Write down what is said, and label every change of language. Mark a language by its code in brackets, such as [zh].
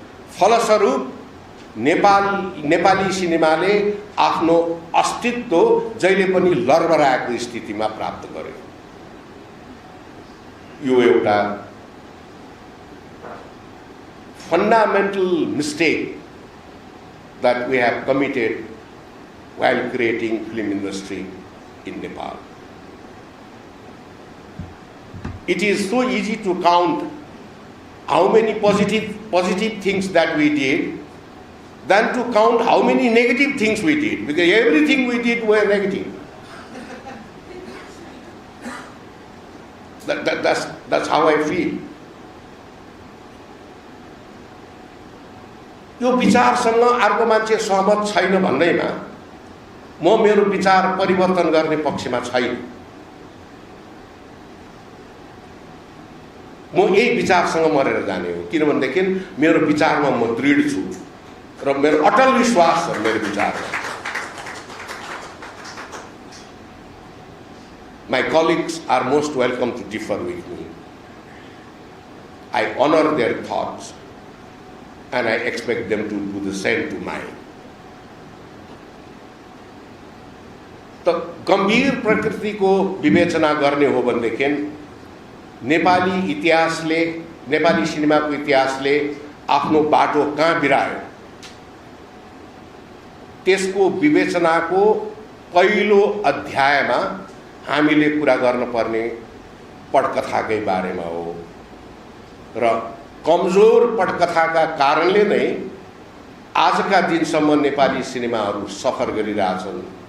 [ne] फलस्वरूप नेपाली सिनेमाले आफ्नो अस्तित्व जहिले पनि लरबराएको स्थितिमा प्राप्त गर्यो। यो एउटा [en] fundamental mistake that we have committed while creating film industry in Nepal. It is so easy to count how many positive things that we did than to count how many negative things we did, because everything we did were negative. That's how I feel. [ne] यो विचारसँग अर्को मान्छे सहमत छैन भन्दैमा म मेरो विचार परिवर्तन गर्ने पक्षमा छैन। म यही विचारसँग मरेर जाने हो, किनभनेदेखि मेरो विचारमा म दृढ छु र मेरो अटल विश्वास छ मेरो विचारमा। [en] My colleagues are most welcome to differ with me. I honor their thoughts and I expect them to do the same to mine. [ne] तो गंभीर प्रकृति को विवेचना गर्ने हो भनेदेखि नेपाली इतिहासले, नेपाली सिनेमाको इतिहासले आफ्नो बाटो कहाँ बिरायो त्यसको विवेचनाको पहिलो अध्यायमा हामीले कुरा गर्न पर्ने पटकथाकै बारेमा हो र कमजोर पटकथाका कारणले नै आजका दिनसम्म नेपाली सिनेमाहरू सफर गरिरहेछन्।